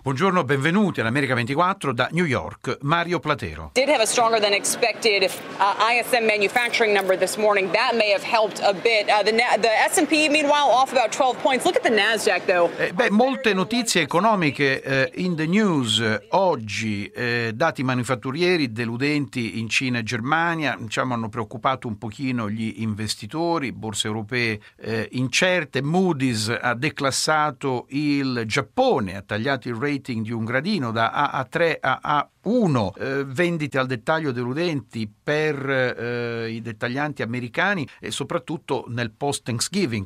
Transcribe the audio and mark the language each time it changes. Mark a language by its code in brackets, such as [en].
[it] Buongiorno, benvenuti all'America 24 da New York. Mario Platero. [en] Did have a stronger than expected ISM manufacturing number this morning. That may have helped a bit. The S&P meanwhile off about 12 points. Look at the Nasdaq though. [it] Molte notizie economiche in the news oggi. Dati manifatturieri deludenti in Cina e Germania, diciamo, hanno preoccupato un pochino gli investitori. Borse europee incerte. Moody's ha declassato il Giappone, ha tagliato il rating di un gradino da A3 a A1, vendite al dettaglio deludenti per i dettaglianti americani e soprattutto nel post-Thanksgiving.